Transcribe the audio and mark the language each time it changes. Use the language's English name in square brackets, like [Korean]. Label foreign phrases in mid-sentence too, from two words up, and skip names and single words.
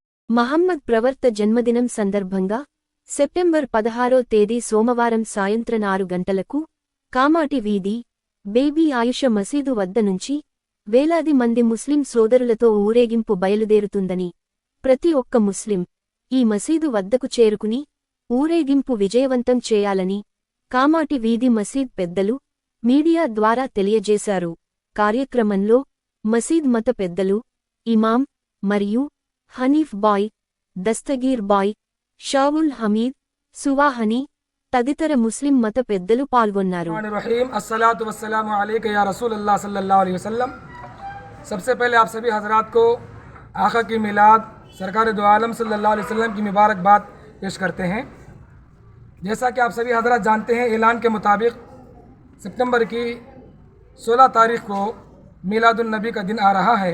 [Telugu] మహమ్మద్ ప్రవర్త జన్మదినం సందర్భంగా సెప్టెంబర్ 16వ తేదీ సోమవారం సాయంత్రం 6 గంటలకు కామాటి వీధి బేబీ ఆయుష మసీదు వద్ద నుంచి వేలాది మంది ముస్లిం సోదరులతో ఊరేగింపు బయలుదేరుతుందని, ప్రతి ఒక్క ముస్లిం ఈ మసీదు వద్దకు చేరుకుని ఊరేగింపు విజయవంతం చేయాలని కామాటి వీధి మసీద్ పెద్దలు మీడియా ద్వారా తెలియజేశారు. కార్యక్రమంలో మసీద్ మత పెద్దలు, ఇమాం మరియు హనీఫ్ బాయ్, దస్తగీర్ బాయ్, షావుల్ హమీద్, సువాహని తదితర ముస్లిం మత పెద్దలు పాల్గొన్నారు. [Arabic] الصلاة والسلام عليك يا رسول الله صلى الله عليه وسلم. [Urdu] سب سے پہلے آپ سبھی حضرات کو آقا کی میلاد سرکار دو عالم [Arabic] صلى الله عليه وسلم [Urdu] کی مبارکباد پیش کرتے ہیں. جیسا کہ آپ سبھی حضرات جانتے ہیں، اعلان کے مطابق ستمبر کی 16 تاریخ کو میلاد النبی کا دن آ رہا ہے.